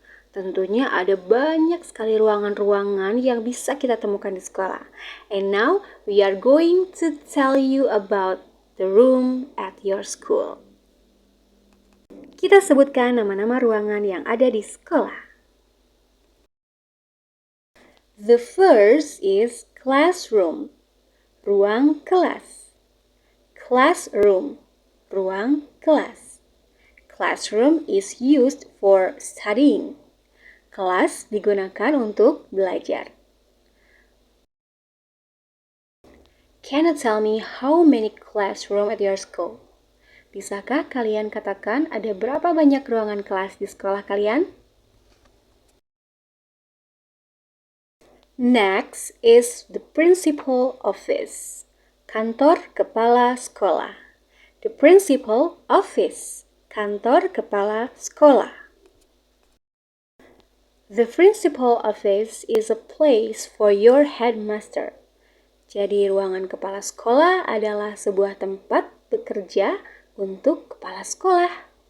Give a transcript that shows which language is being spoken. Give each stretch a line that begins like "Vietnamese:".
Indonesian: Tentunya ada banyak sekali ruangan-ruangan yang bisa kita temukan di sekolah.
English: And now we are going to tell you about the room at your school.
Indonesian: Kita sebutkan nama-nama ruangan yang ada di sekolah.
English: The first is classroom, ruang kelas.
Indonesian: Classroom, ruang kelas.
English: Classroom is used for studying.
Indonesian: Kelas digunakan untuk belajar.
English: Can you tell me how many classroom at your school?
Indonesian: Bisakah kalian katakan ada berapa banyak ruangan kelas di sekolah kalian?
English: Next is the principal office, kantor kepala sekolah. The principal office, kantor kepala sekolah. The principal office is a place for your headmaster.
Indonesian: Jadi ruangan kepala sekolah adalah sebuah tempat bekerja untuk kepala sekolah.